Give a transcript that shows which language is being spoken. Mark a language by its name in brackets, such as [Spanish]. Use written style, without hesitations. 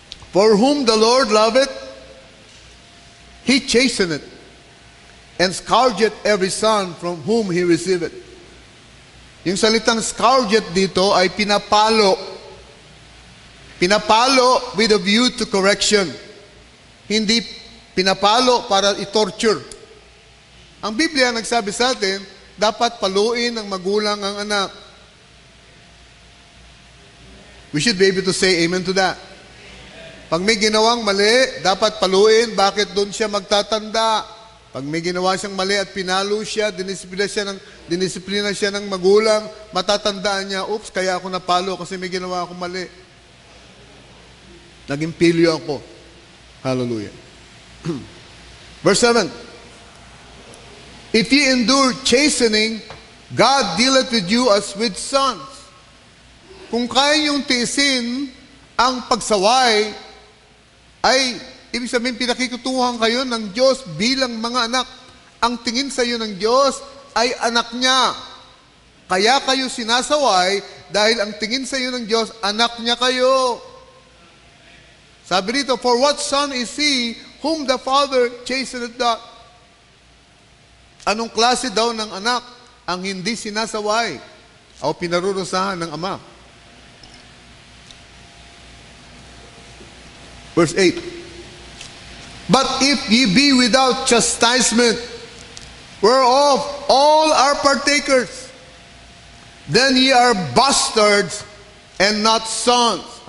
[English] For whom the Lord loveth, He chasteneth, and scourgeth every son from whom He receiveth. [Filipino] Yung salitang scourgeth dito ay pinapalo. Pinapalo [English] with a view to correction. [Filipino] Hindi pinapalo para i-torture. Ang Biblia nagsabi sa atin, dapat paluin ng magulang ang anak. [English] We should be able to say amen to that. [Filipino] Pag may ginawang mali, dapat paluin. Bakit doon siya magtatanda? Pag may ginawa siyang mali at pinalo siya, dinisiplina siya ng magulang, matatandaan niya, oops, kaya ako napalo kasi may ginawa akong mali. Naging pilyo ako. Hallelujah. [English] Verse 7. If ye endure chastening, God dealeth with you as with sons. [Filipino] Kung kaya niyong tiisin ang pagsaway, ay ibig sabihin, pinakikutuhan kayo ng Diyos bilang mga anak. Ang tingin sa iyo ng Diyos ay anak niya. Kaya kayo sinasaway dahil ang tingin sa iyo ng Diyos, anak niya kayo. Sabi rito, [English] for what son is he whom the Father chasteneth not? [Filipino] Anong klase daw ng anak ang hindi sinasaway o pinarurusahan ng Ama? [English] Verse 8. But if ye be without chastisement, whereof all are partakers, then ye are bastards and not sons.